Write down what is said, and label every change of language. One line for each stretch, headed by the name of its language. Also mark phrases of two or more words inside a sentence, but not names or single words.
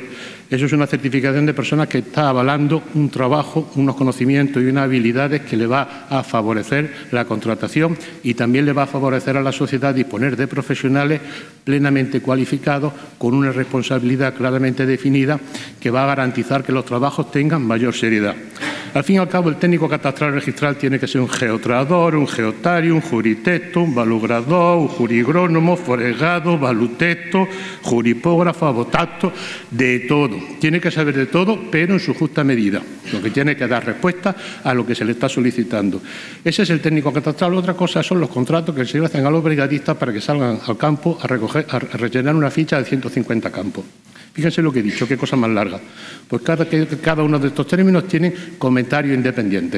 Spanish: Eso es una certificación de personas que está avalando un trabajo, unos conocimientos y unas habilidades que le va a favorecer la contratación y también le va a favorecer a la sociedad disponer de profesionales plenamente cualificados con una responsabilidad claramente definida que va a garantizar que los trabajos tengan mayor seriedad. Al fin y al cabo, el técnico catastral registral tiene que ser un geotrador, un geotario, un juritecto, un valugrador, un jurigrónomo, foregado, valutecto, juripógrafo, abotacto, de todo. Tiene que saber de todo, pero en su justa medida, lo que tiene que dar respuesta a lo que se le está solicitando. Ese es el técnico catastral. Otra cosa son los contratos que se hacen a los brigadistas para que salgan al campo a rellenar una ficha de 150 campos. Fíjense lo que he dicho, qué cosa más larga. Pues cada uno de estos términos tiene comentarios independientes.